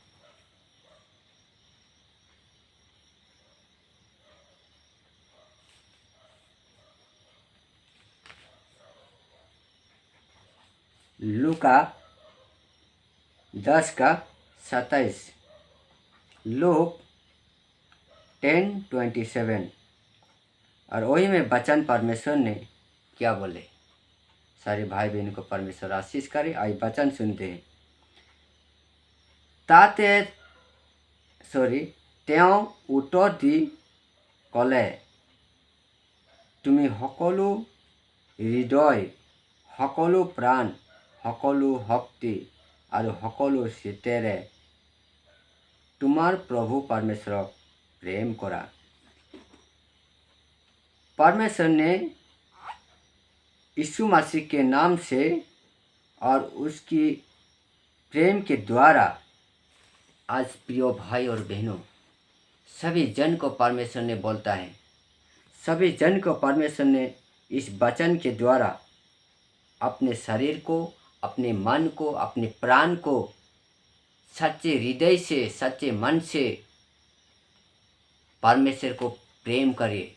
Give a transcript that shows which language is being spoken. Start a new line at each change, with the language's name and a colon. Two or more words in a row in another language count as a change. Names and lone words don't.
Hindi: लूका 10:27, लूक 10:27। और वही में वचन परमेश्वर ने क्या बोले। सारे भाई बहन को परमेश्वर आशीष करे। आई वचन सुनते हैं।
Assamese: তেওঁ উত্তৰ দি ক'লে, তুমি সকলো হৃদয়, সকলো প্ৰাণ, সকলো শক্তি আৰু সকলো চিতেৰে তোমাৰ প্ৰভু পৰমেশ্বৰক প্ৰেম কৰা।
Hindi: परमेश्वर ने यीशु मसीह के नाम से और उसकी प्रेम के द्वारा आज प्रिय भाई और बहनों, सभी जन को परमेश्वर ने बोलता है, सभी जन को परमेश्वर ने इस वचन के द्वारा अपने शरीर को, अपने मन को, अपने प्राण को सच्चे हृदय से, सच्चे मन से परमेश्वर को प्रेम करिए।